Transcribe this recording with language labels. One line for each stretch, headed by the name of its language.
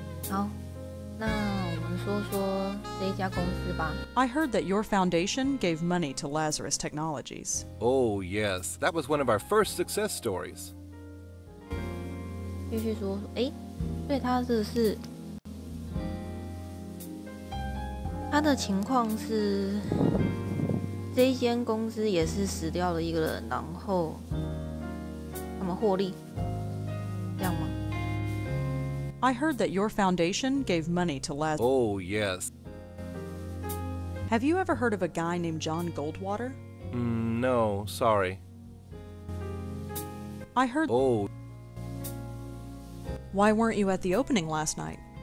Chinese: 好，那我们说说这一家公司吧。
English: I heard that your foundation gave money to Lazarus Technologies. Oh, yes. That was one of our first success stories.
Chinese: 继续说，诶，对，他这是他的情况是，这一间公司也是死掉了一个人，然后他们获利，这样吗？
English: I heard that your foundation gave money to Lazarus. Oh, yes. Have you ever heard of a guy named John Goldwater? No, sorry. I heard. Oh, Why weren't you at the opening last night?